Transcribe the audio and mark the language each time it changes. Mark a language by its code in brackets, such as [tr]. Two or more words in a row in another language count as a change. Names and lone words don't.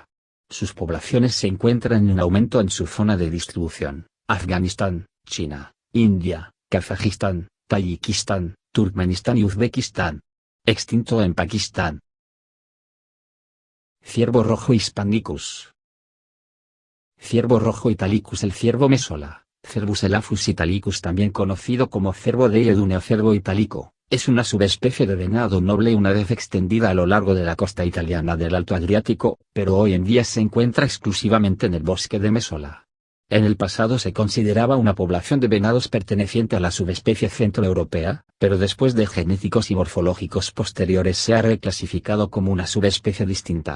[es] Sus poblaciones se encuentran en aumento en su zona de distribución: Afganistán, China, India, Kazajistán, Tayikistán, Turkmenistán y Uzbekistán. Extinto en Pakistán. Ciervo rojo hispanicus. Ciervo rojo italicus. El ciervo mesola, Cervus elaphus italicus, también conocido como cervo de Iedune o cervo itálico, es una subespecie de venado noble una vez extendida a lo largo de la costa italiana del Alto Adriático, pero hoy en día se encuentra exclusivamente en el bosque de Mesola. En el pasado se consideraba una población de venados perteneciente a la subespecie centroeuropea, pero después de genéticos y morfológicos posteriores se ha reclasificado como una subespecie distinta.